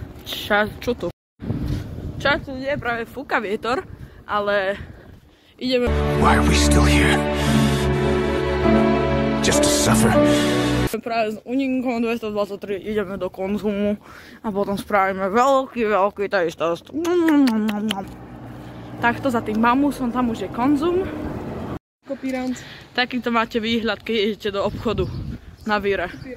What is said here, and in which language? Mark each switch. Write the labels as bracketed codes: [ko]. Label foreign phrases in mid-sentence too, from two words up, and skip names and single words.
[sk] Čo tu? Čas je práve fúka vietor, ale ideme... [en] Why are we still here? Just to suffer. [sk] Práve s Uninkom 223 ideme do Konzumu a potom spravíme veľký taste. Takto za tým bambusom, tam už je Konzum. Kopírant. Takýto máte výhľad, keď idete do obchodu na Víre.